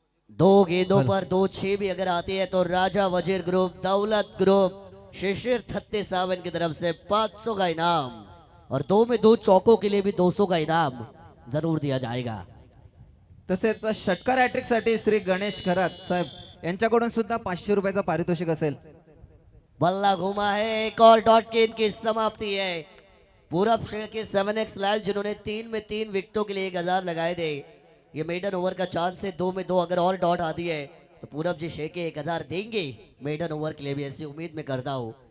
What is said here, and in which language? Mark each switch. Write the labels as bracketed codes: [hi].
[hi] 2 गेंदों पर 2-6 भी अगर आती है तो राजा वजीर ग्रुप, दौलत ग्रुप, शिशिर थत्ते सावन की तरफ से 500 का इनाम और 2 में 2 चौकों के लिए भी 200 का इनाम जरूर दिया जाएगा. [mr] तसेच षटकार हॅट्रिक साठी श्री गणेश खरात साहेब यांच्याकडून सुद्धा 500 रुपयाचा पारितोषिक असेल. [hi] बल्ला घूमा है, एक और डॉट गेंद की समाप्ति है. पूरब शेड़ के 7x लाइव जिन्होंने 3 में 3 विकेटों के लिए 1000 लगाए थे, ये मेडन ओवर का चांस है. 2 में 2 अगर और डॉट आती है तो पूरब जी शेड़ के 1000 देंगे मेडन ओवर के लिए भी, ऐसी उम्मीद में करता हूँ.